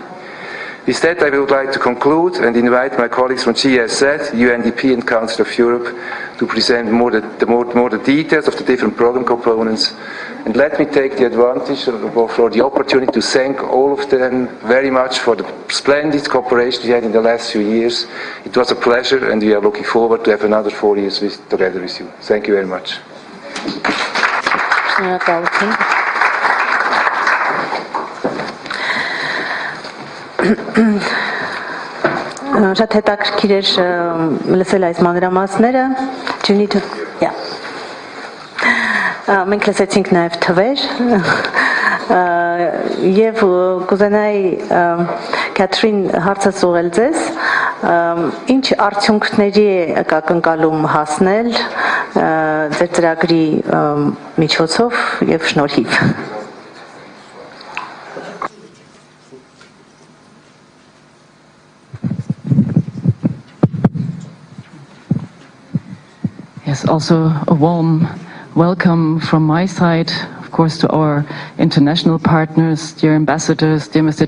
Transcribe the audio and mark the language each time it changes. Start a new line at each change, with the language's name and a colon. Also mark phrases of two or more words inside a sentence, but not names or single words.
English: With that, I would like to conclude and invite my colleagues from GSZ, UNDP, and Council of Europe to present more the details of the different program components. And let me take the advantage or the opportunity to thank all of them very much for the splendid cooperation we had in the last few years. It was a pleasure, and we are looking forward to have another 4 years together with you. Thank you very much.
Armenian: Շատ հետաքրքիր էր լսել այս մանրամասները. Մենք լսեցինք նաև թվեր եւ կուզենայի Կաթրին հարցս ուղղել ձեզ, ինչ արդյունքների եք ակնկալում հասնել ձեր ծրագրի միջոցով եւ շնորհիվ։
English: Yes, also a warm welcome from my side, of course, to our international partners, dear ambassadors, dear Mr.